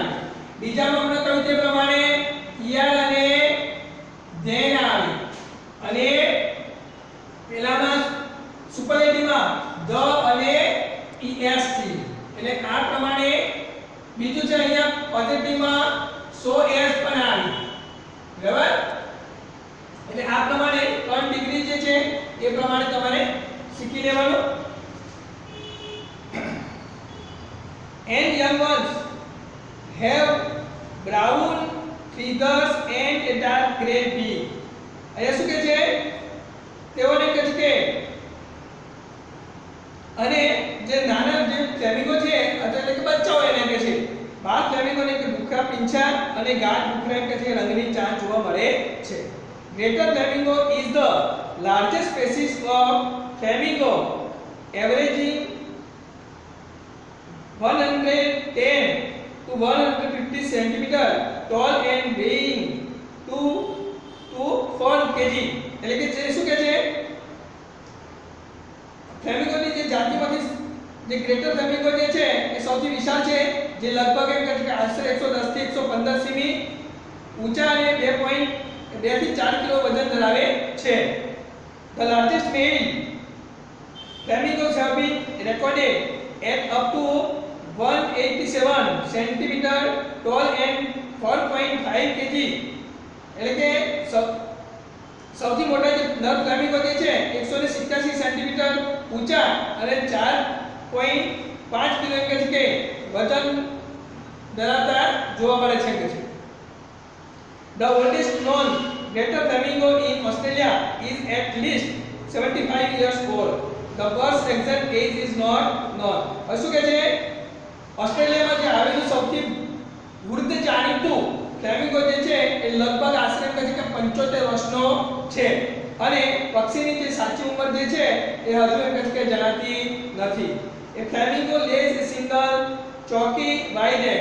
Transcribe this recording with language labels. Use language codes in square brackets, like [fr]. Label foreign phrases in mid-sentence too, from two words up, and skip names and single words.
[gu] બીજામાં આપણે કહ્યું તે પ્રમાણે ઈઆર અને ધેન આવે અને પહેલામાં સુપરલેટિવમાં ધ અને es થી એટલે આ પ્રમાણે બીજું છે અહીંયા પોઝિટિવમાં સો s પણ આવે બરાબર। એટલે આ પ્રમાણે ત્રણ ડિગ્રી જે છે એ પ્રમાણે તમારે શીખી લેવાનું। [en] and young ones have brown feathers and a dark gray bill। [gu] અહીંયા શું કહે છે અને જે નાના જે ફ્લેમિંગો છે એટલે કે બચ્ચાઓ એને કહે છે. બાળ ફ્લેમિંગોને કે ભૂખરા પીંછા અને ગાઢ ભૂખરા કે છે રંગની ચાંચ જોવા મળે છે. [en] Greater flamingo is the largest species of flamingo, averaging 110 to 150 centimeter tall and weighing 2 to 4 kg. [gu] એટલે કે જે શું કહે છે ફ્લેમિંગોની જે જાતિમાંથી જે [en] greater flamingo [gu] જે છે એ સૌથી વિશાળ છે, જે લગભગ એમ કહે છે કે આશરે 110 થી 115 સેમી ઊંચા અને 2 થી 4 કિલો વજન ધરાવે છે. [en] The largest male flamingos have been recorded at up to 187 centimeter tall and 4.5 kg. [gu] એટલે કે સૌથી મોટા જે નર ફ્લેમિંગો જે છે 187 સેન્ટીમીટર ઊંચા અને 4.5 કિલો કે છે વજન ધરાવતા જોવા મળે છે કે છે. [en] The oldest known greater flamingo in Australia is at least 75 years old. The bird's exact age is not known. [gu] શું કહે છે ઓસ્ટ્રેલિયામાં જે આવેલું સૌથી વૃદ્ધ જાણીતું ફ્લેમિંગો જે છે એ લગભગ આશરે કહે છે કે 75 વર્ષનો છે અને પક્ષીની જે સાચી ઉંમર જે છે એ હજુ એમ કહે છે કે જણાતી નથી. [en] a flamingo lays a single chalky wide egg.